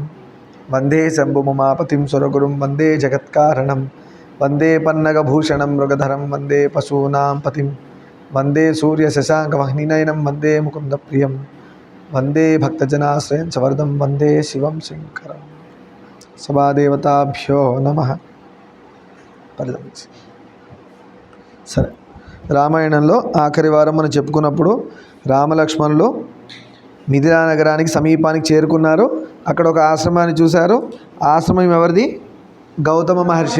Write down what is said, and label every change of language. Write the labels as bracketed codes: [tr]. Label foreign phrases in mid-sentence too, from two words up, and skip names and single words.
[sa] वंदे शम्भुमुमापतिं सुरगुरुं वंदे जगत्कारणं। वंदे पन्नगभूषणं मृगधरं वंदे पशूनां पतिं। वंदे सूर्यशशाङ्कमग्निनयनं वंदे मुकुन्दप्रियं। वंदे भक्तजनाश्रयं सवरदं वंदे शिवं शङ्करं। सभादेवताभ्यो नमः। [te] సరే, రామాయణంలో ఆఖరి వారం మనం చెప్పుకున్నప్పుడు రామలక్ష్మణులు మిథిలా నగరానికి సమీపానికి చేరుకున్నారు. అక్కడ ఒక ఆశ్రమాన్ని చూశారు. ఆశ్రమం ఎవరిది? గౌతమ మహర్షి.